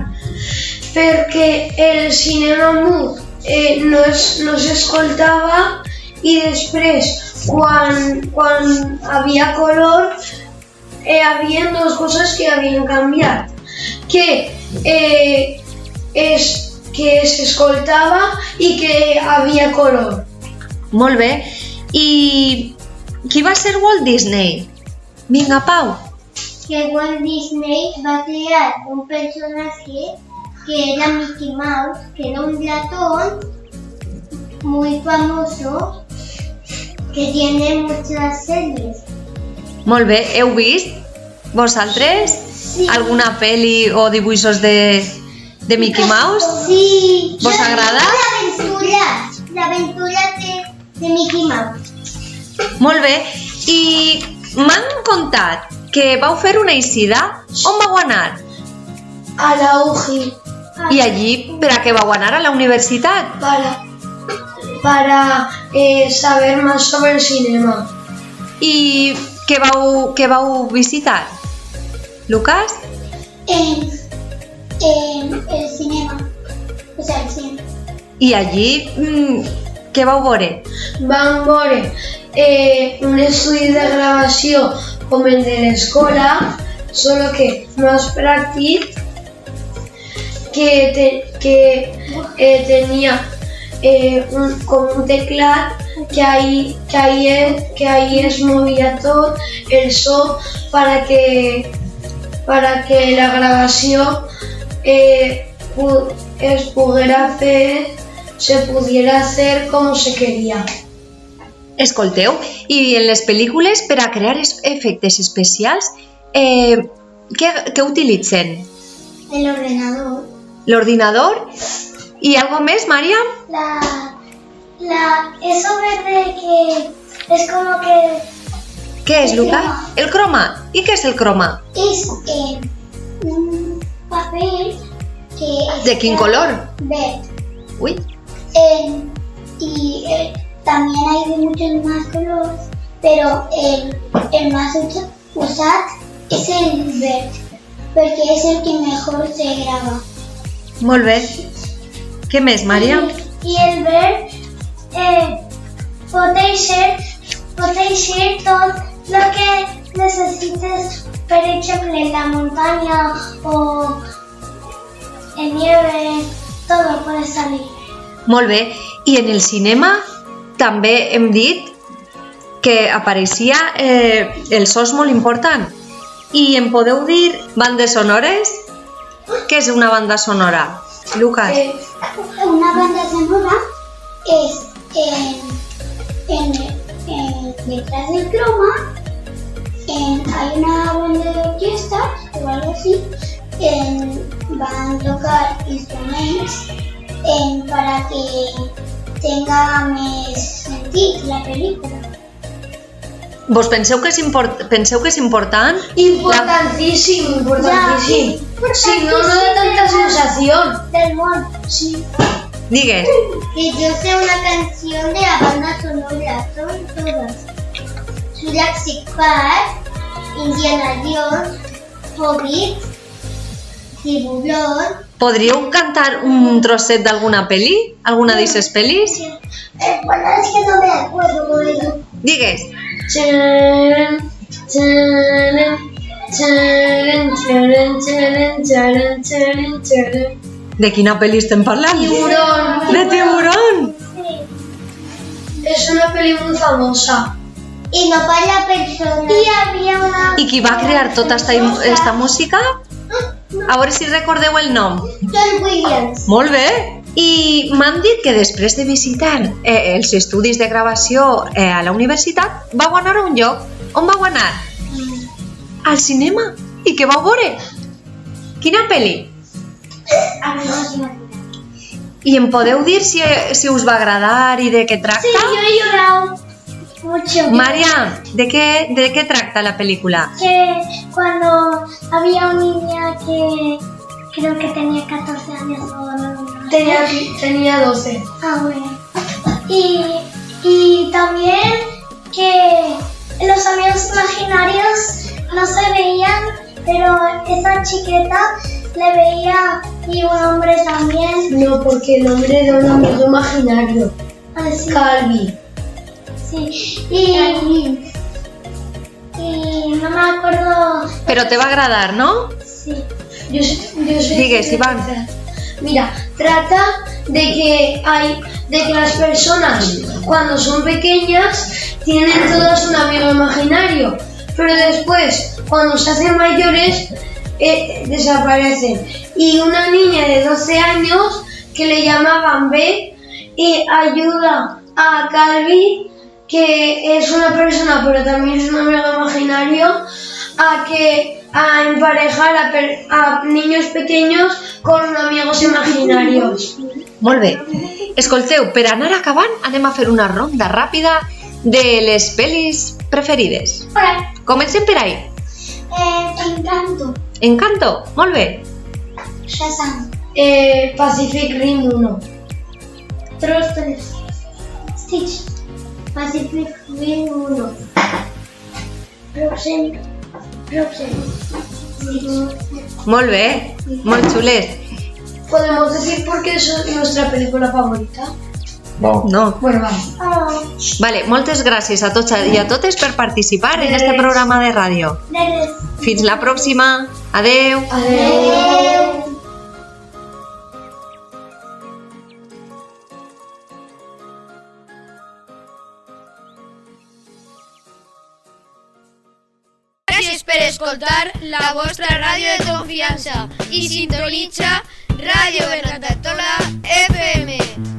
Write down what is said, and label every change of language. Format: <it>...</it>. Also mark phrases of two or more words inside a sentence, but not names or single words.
<ca>Perquè el cinema mut no s'escoltava i després quan havia color havia dues coses que havien canviat, que s'escoltava i que havia color. Molt bé. I qui va ser Walt Disney? Vinga, Pau.</ca> <es>Que Walt Disney va crear un personaje que era Mickey Mouse, que era un ratón muy famoso que tiene muchas series.</es> <ca>Molt bé. Heu vist? Vosaltres? Sí. Alguna pel·li o dibuixos de Mickey Mouse? Sí. ¿Vos agrada? L'aventura de Mickey Mouse. Molt bé. I m'han contat que vau fer una eixida. On vau anar? A la UGI I allí, per a què vau anar a la universitat?</ca> <es>para saber más sobre el cinema.</es> <ca>I què vau visitar? Lucas?</ca> <es>En el cinema. O sea, el cine.</es> <ca>I allí, què vau veure? Van veure un estudi de gravació com el de l'escola,</ca> <es>solo que más pràctic, que tenía como un teclado que ahí es movía todo el so para que la grabación se pudiera hacer como se quería.</es> <ca>Escolteu, i en les pel·lícules, per a crear efectes especials, què utilitzen?</ca> <es>El ordenador.</es> <ca>L'ordinador? I algo més, Maria?</ca> <es>Eso verde que es como que</es> <ca>Què és, Lucas? El croma. I què és el croma?</ca> <es>es un papel que es</es> <ca>De quin color?</ca> <es>verde. Ui, También hay de muchos más colores, pero el más usado es el verde, porque es el que mejor se graba.</es> <ca>molt bé. Què més, Maria?</ca> <es>Y el verde puede ser todo lo que necesites, por ejemplo, en la montaña o en nieve, todo puede salir.</es> <ca>Molt bé. I en el cinema també hem dit que apareixia el so és molt important. I em podeu dir bandes sonores? Què és una banda sonora? Lucas?</ca> <es>Una banda sonora es detrás del croma, hay una banda de orquesta o algo así, van a tocar instrumentos para que tenga más sentido la película.</es> <ca>Vos penseu que és important?</ca> <es>Importantísimo. Si no da tanta sensación. Del mundo, sí.</es> <ca>Digues.</ca> <es>Que yo sé una canción de la banda sonora, son todas. Jurassic Park, Indiana Jones, Hobbit, Tiburón.</es> <ca>Podríeu cantar un trosset d'alguna pel·li? Alguna d'aquestes pel·lis?</ca> <es>Bueno, es que no me acuerdo muy bien.</es> <ca>Digues. De quina pel·li estem parlant?</ca> <es>Tiburón. De Tiburón. Es una peli muy famosa. Y no para persona. Y había una...</es> <ca>I qui va crear tota esta música? A veure si recordeu el nom. John Williams. Molt bé. I m'han dit que després de visitar els estudis de gravació a la universitat vau anar a un lloc. On vau anar? Al cinema. I què vau veure? Quina pel·li? I em podeu dir si us va agradar i de què tracta?</ca> <es>Sí, yo he llorado mucho.</es> <ca>Maria, de què tracta la pel·lícula?</ca> <es>Que cuando había una niña que creo que tenía 14 años o no. Tenía 12. Ah, bueno. Y también que los amigos imaginarios no se veían, pero esa chiqueta le veía y un hombre también. No, porque el hombre era un amigo imaginario. Así. Calvi. Sí. Y no me acuerdo.</es> <ca>Però te va agradar, no? Sí.</ca> <es>Yo sé</es> <ca>Digues, Iván.</ca> <es>Mira, trata de que las personas cuando son pequeñas tienen todas un amigo imaginario, pero después cuando se hacen mayores desaparecen. Y una niña de 12 años que le llamaban B ayuda a Calvi, que es una persona pero también es un amigo imaginario, a emparejar a niños pequeños con amigos imaginarios.</es> <ca>Molt bé. Escolteu, per anar acabant anem a fer una ronda ràpida de les pel·lis preferides. Hola. Comencem per ahí. Encanto. Encanto, molt bé. Shazam. Pacific Rim 1. Trolls 3. Stitch. Pacific Rim 1. Frozen. Molt bé, molt xules.</ca> <es>¿Podemos decir por qué es nuestra película favorita? No. Bueno, vamos.</es> <ca>Vale, moltes gràcies a tots i a totes per participar en este programa de ràdio. Fins la pròxima. Adeu. Adeu. Gràcies per escoltar la vostra ràdio de confiança i sintonitza Ràdio Bernat Altola FM.</ca>